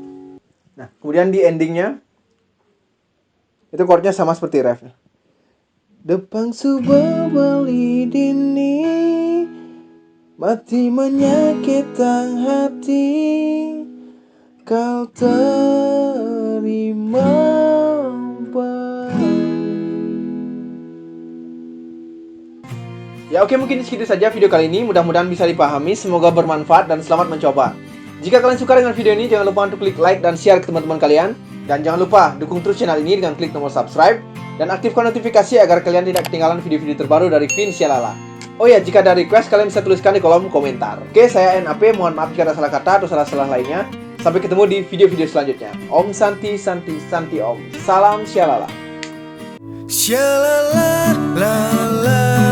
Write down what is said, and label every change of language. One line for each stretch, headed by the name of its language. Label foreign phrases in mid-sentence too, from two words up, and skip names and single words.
Indonesian: Nah, kemudian di endingnya itu chordnya sama seperti refnya.
Balinese: Depang subah beli dini,
Indonesian: mati menyakitkan hati. Kau terima Ya oke, mungkin segitu saja video kali ini. Mudah-mudahan bisa dipahami. Semoga bermanfaat dan selamat mencoba. Jika kalian suka dengan video ini, jangan lupa untuk klik like dan share ke teman-teman kalian. Dan jangan lupa dukung terus channel ini dengan klik tombol subscribe. Dan aktifkan notifikasi agar kalian tidak ketinggalan video-video terbaru dari Vincialala. Oh ya, jika ada request, kalian bisa tuliskan di kolom komentar. Oke, saya NAP. Mohon maaf jika ada salah kata atau salah-salah lainnya. Sampai ketemu di video-video selanjutnya.
Sanskrit: Om Santi, Santi, Santi Om.
Indonesian: Salam Sialala. Shalala la la